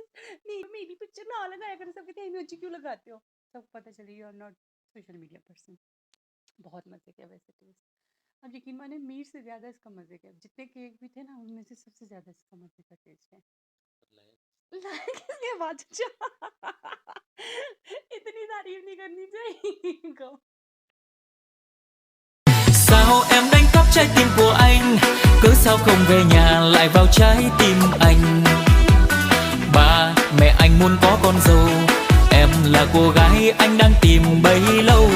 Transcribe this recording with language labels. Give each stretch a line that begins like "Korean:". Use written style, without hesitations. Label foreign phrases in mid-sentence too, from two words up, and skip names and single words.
Hindi: मेरी पिक्चर ना लगाया करो, सब कहते हैं इमोजी क्यों लगाते हो, सब पता चले
English: you are not social media person.
Hindi: बहुत मजे किया वैसे टेस्ट। अब यकीन माने मीट से ज़्यादा इसका मज़े का, जितने केक भी थे ना उनमें से सबसे ज़्यादा इसका मज़े का टेस्ट है। किसने बात इतनी तारीफ नहीं करनी चाहिए। Go.
Vietnamese: Sao em đánh cắp trái tim của anh? Cớ sao không về nhà lại vào trái tim anh? Ba mẹ anh muốn có con dâu, em là cô gái anh đang tìm bấy lâu.